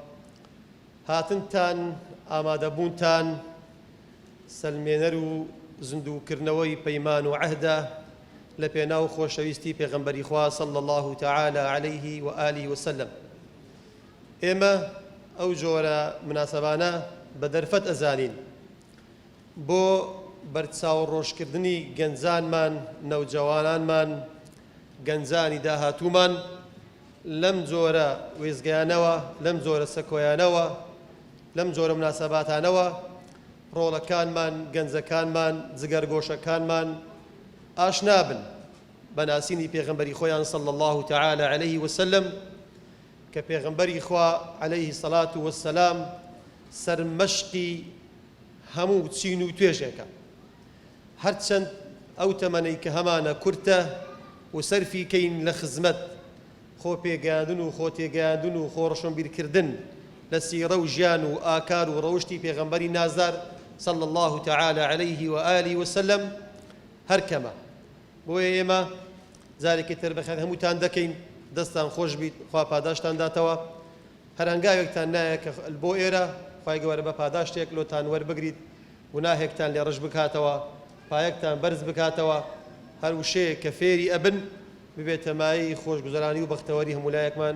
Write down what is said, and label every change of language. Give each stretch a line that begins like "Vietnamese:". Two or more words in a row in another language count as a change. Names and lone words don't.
Central Kurdish: هاتنتان، ئامادەبوونتان سەلمێنەر و زندووکردنەوەی پەیمان و عەهدە لە پێناو خۆشەویستی پێغەمبەری خوا
Arabic: صلی الله تعالی عليه وآله وسلم.
Central Kurdish: ئێمە ئەو جۆرە مناسەبانە بە دەرفەت ئەزانین بۆ بەرچاوڕۆژکردنی گەنجانمان، نەوجەوانانمان، گەنجانی داهاتوومان لەم جۆرە وێزگیانەوە، لەم جۆرە سەکۆیانەوە، لەم جۆرە مناسەباتانەوە ڕۆڵەکانمان، گەنجەکانمان، جگەرگۆشەکانمان ئاشنا بن بە ناسینی پێغەمبەری خۆیان
Arabic: صلی الله تعالی عليه وسلم
Central Kurdish: کە پێغەمبەری خوا
Arabic: عليه الصلاة والسلام
Central Kurdish: سەرمەشقی هەموو چین و توێژێکە. هەرچەند ئەو تەمەنەی کە هەمانە کورتە و سەرفی کەین لە خزمەت، خۆ پێگەیاندن و خۆ تێگەیاندن و خۆ ڕەشنبیرکردن لە سیرە و ژیان و ئاکار و ڕەوشتی پێغەمبەری نازدار
Arabic: صلی الله تعالی عليه وآله وسلم
Central Kurdish: هەر کەمە. بۆیە ئێمە جارێکی تر بەخێر هەمووتان دەکەین، دەستان خۆش بیت، خوا پاداشتان داتەوە. هەر هەنگاوێکتان نایە کە بۆ ئێرە خوای گەورە بە پاداشتێک لۆتان وەربگریت، گوناهێکتان لێ ڕژ بکاتەوە، پایەکتان بەرز بکاتەوە، هەر وشەیەک کە فێری ئەبن ببێتە مایەی خۆشگوزەرانی و بەختەوەری هەموو لایەکمان.